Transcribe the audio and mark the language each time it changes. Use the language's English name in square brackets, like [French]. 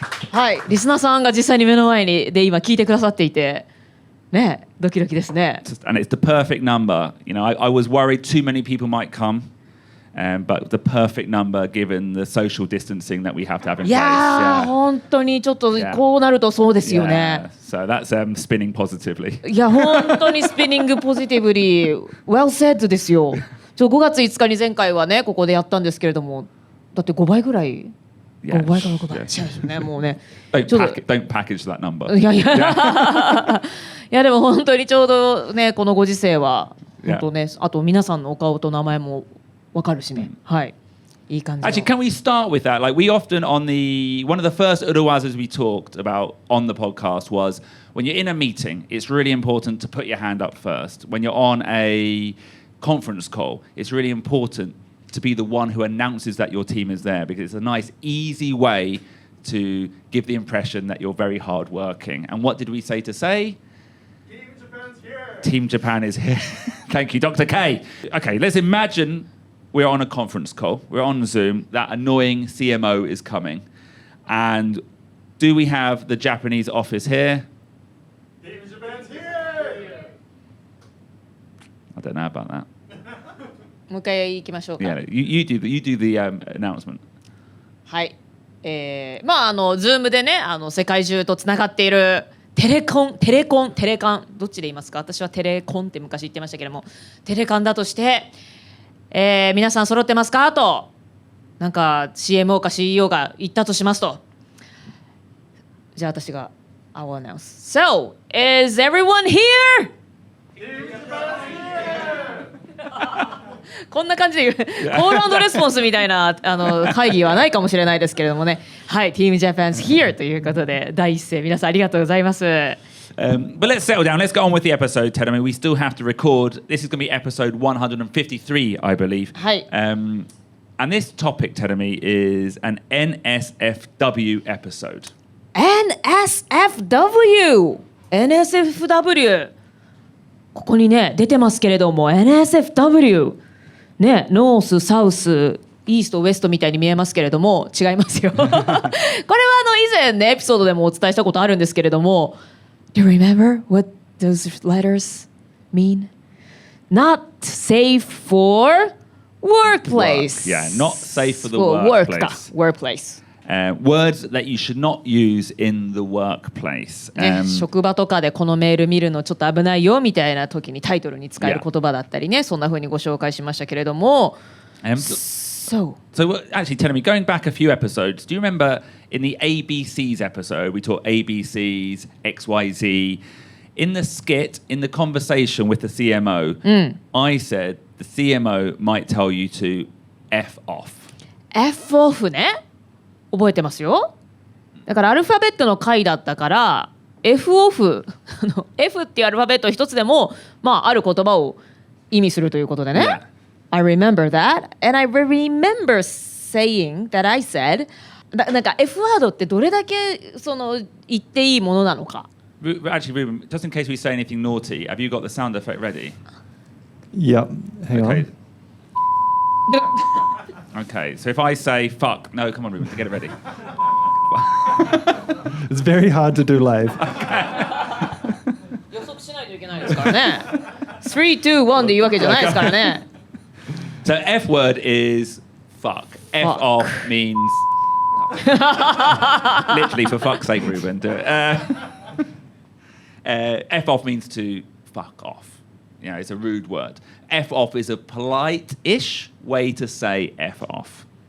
[Japanese] はい、リスナーさんが実際に目の前にで今聞いてくださっていて、ね、ドキドキですね。 [English] And it's the perfect number. You know, I was worried too many people might come. But the perfect number given the social distancing that we have to have in place. [Japanese] いやー、本当にちょっとこうなるとそうですよね。 [English] So that's spinning positively. [Japanese] いや、本当にスピニングポジティブリー。 [English] Well said ですよ。 [Japanese] 5月5日に前回はね、ここでやったんですけれども、だって5倍ぐらい。 5倍か6倍。違うですね、もうね。 Don't package that number. いやいやでも本当にちょうどね、このご時世は、本当ね、あと皆さんのお顔と名前もわかるしね。はい。いい感じ。 [English] Actually, can we start with that? Like we often one of the first urawazas we talked about on the podcast was when you're in a meeting, it's really important to put your hand up first. When you're on a conference call, it's really important to be the one who announces that your team is there because it's a nice, easy way to give the impression that you're very hardworking. And what did we say to say? Team Japan's here. Team Japan is here. Thank you, Dr. K. Okay, let's imagine we're on a conference call. We're on Zoom. That annoying CMO is coming. And do we have the Japanese office here? Team Japan's here. I don't know about that. [Japanese] もう一回行きましょうか。 [English] Yeah, you do the announcement. [Japanese] はい。まあZoom でね、世界中とつながっているテレカンどっちで言いますか？私はテレコンって昔言ってましたけども、テレカンだとして、皆さん揃ってますかと、なんか CMO か CEO が言ったとしますと、じゃあ私が [English] I will announce. So, is everyone here? [Japanese] こんな感じで言うコール&レスポンスみたいな会議はないかもしれないですけれどもね。はい、 [English] Team Japan's here [Japanese] ということで第一声皆さんありがとうございます。 [English] But let's settle down. Let's get on with the episode, Terumi. We still have to record. This is going to be episode 153, I believe. [Japanese] はい。 [English] And this topic, Terumi, is an NSFW episode. NSFW! NSFW! [Japanese] ここにね、出てますけれども、NSFW! ね、ノース、サウス、イースト、ウエストみたいに見えますけれども、違いますよ。これは以前ね、エピソードでもお伝えしたことあるんですけれども、 [English] Do you remember what those letters mean? Not safe for workplace. Yeah, not safe for the work workplace. Workplace. Words that you should not use in the workplace. [Japanese] ね、職場とかでこのメール見るのちょっと危ないよみたいな時にタイトルに使える言葉だったりね、そんな風にご紹介しましたけれども。 [English] So actually, tell me, going back a few episodes, do you remember in the ABCs episode, we taught ABCs, XYZ. In the skit, in the conversation with the CMO, I said the CMO might tell you to F off. [Japanese] F off ね。覚えてますよ。だからアルファベットの回だったから F off F っていうアルファベット一つでも、まあ、ある言葉を意味するということでね。 [English] Yeah. I remember that, and I remember saying that I said [Japanese] なんか F ワードってどれだけその言っていいものなのか。 [English] Actually, Ruben, just in case we say anything naughty, have you got the sound effect ready? Yep. Hang Okay. on. Okay, so if I say fuck, no, come on, Ruben, get it ready. It's very hard to do live. [Japanese] 予測しないといけないですからね。3, 2, 1で言うわけじゃないですからね。 [English] So F word is fuck. F Fuck. off means literally for fuck's sake, Ruben. Do it. F off means to fuck off. You know, it's a rude word. F off is a polite-ish way to say F off.